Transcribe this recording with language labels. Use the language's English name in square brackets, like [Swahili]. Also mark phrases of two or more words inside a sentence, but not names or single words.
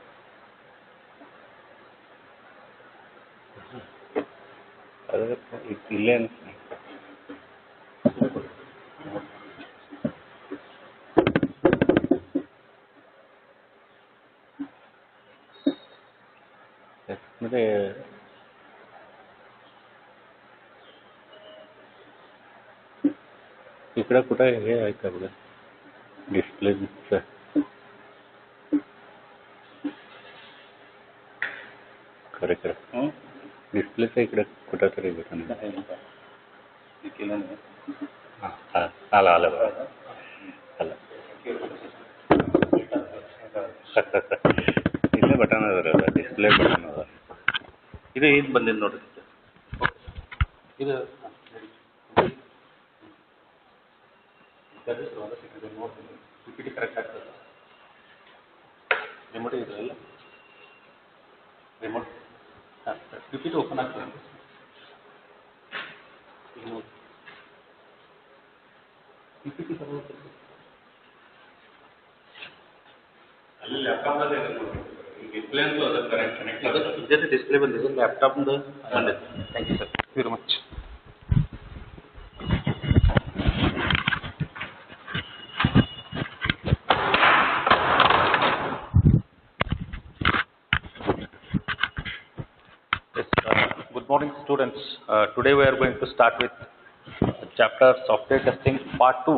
[Marathi] अरे इले म्हणजे इकडे कुठे हे आहे का बघा डिस्प्ले खरे खरं डिस्प्लेचं इकडे कुठं तरी भेटून केलं हां आलं आलं बघा आलं [Kannada] ಇಲ್ಲೇ ಬಟನ್ ಅದರ [English] display button [Kannada] ಅದ ಇದು ಇದು ಬಂದಿದ್ದು ನೋಡ್ರಿ ಇದು ನೋಡ್ತೀನಿ [English] PPT correct [Kannada] ಆಗ್ತದೆ ರಿಮೋಟ್ ಇದೆ ಇಲ್ಲ ರಿಮೋಟ್ ಹಾಂ [English] PPT open [Kannada] ಆಗ್ತದೆ ಪಿಪಿಟಿ ಅಲ್ಲಿ ಲ್ಯಾಪ್ಟಾಪ್ನಲ್ಲಿ ಡಿಸ್ಪ್ಲೇ ಅಂತೂ ಅದಕ್ಕೆ [English] correct connect [Kannada] ಅದಕ್ಕೆ ಜೊತೆ ಡಿಸ್ಪ್ಲೇ ಬಂದಿದೆ ಲ್ಯಾಪ್ಟಾಪ್ದು ಬಂದಿದೆ [English] thank you sir very much Good morning students. Today we are going to start with chapter software testing part 2.